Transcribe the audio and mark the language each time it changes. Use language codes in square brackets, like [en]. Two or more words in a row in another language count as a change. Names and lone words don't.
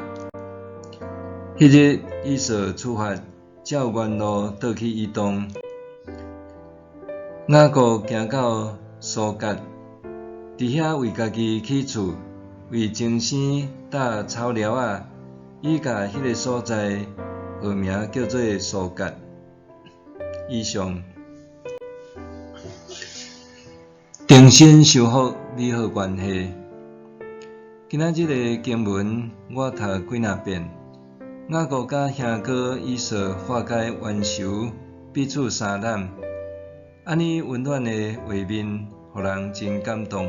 [nan] 迄日以扫出发，照原路倒去以东。雅各行到苏格，伫遐为家己起厝，为精生搭草寮仔，伊甲迄个所在号名叫做苏格。以上，重新修复美好关系。今仔日的经文我读几若遍。雅各甲兄哥以扫化解冤仇，彼此相揽，安尼温暖的画面，互人真感动。